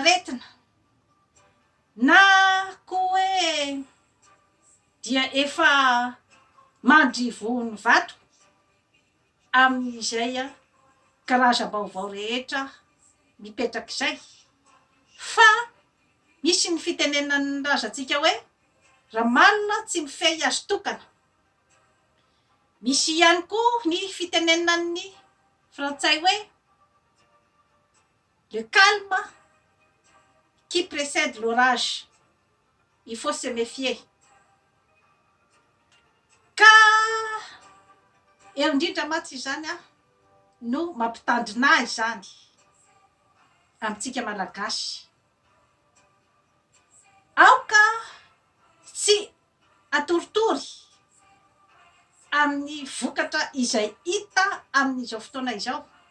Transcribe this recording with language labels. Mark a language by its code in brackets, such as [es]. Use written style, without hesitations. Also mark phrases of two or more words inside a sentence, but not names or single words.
[mg] aretina na koa hoe dia efa mandry voany vato amin'izay karazam-baovao rehetra mipetrak'izay fa misy ny fitenenan'ny razantsika hoe raha malina tsy mifehy azo tokana. Misy ihany koa ny fitenenan'ny frantsay hoe [fr] le calme qui précède l'orage, il faut se méfier. [mg] Ka eo indrindra matsy izany no mampitandrina izany amintsika malagasy. Aoka tsy atoritory amin'ny vokatra izay hita amin'izao fotoana izao.